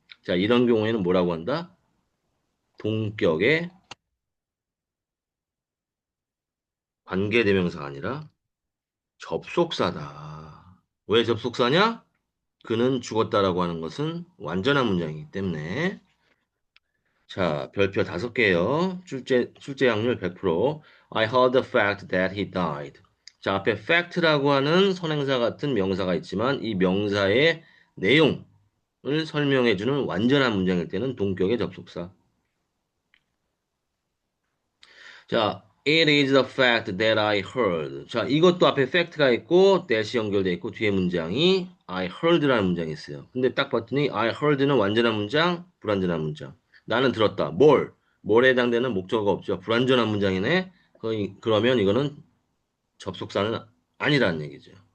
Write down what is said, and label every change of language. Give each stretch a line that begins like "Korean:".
Korean: 자, 이런 경우에는 뭐라고 한다? 동격의 관계대명사가 아니라 접속사다. 왜 접속사냐? 그는 죽었다라고 하는 것은 완전한 문장이기 때문에. 자, 별표 5개요. 출제 확률 100%.
English: I heard the fact that he died.
Korean: 자, 앞에 fact라고 하는 선행사 같은 명사가 있지만 이 명사의 내용을 설명해주는 완전한 문장일 때는 동격의 접속사.
English: 자, it is the fact that I heard.
Korean: 자, 이것도 앞에 fact가 있고 that이 연결돼 있고 뒤에 문장이
English: I heard
Korean: 라는 문장이 있어요. 근데 딱 봤더니
English: I heard
Korean: 는 완전한 문장, 불완전한 문장. 나는 들었다. 뭘? 뭘에 해당되는 목적어가 없죠. 불완전한 문장이네. 그러면 이거는 접속사는 아니라는 얘기죠.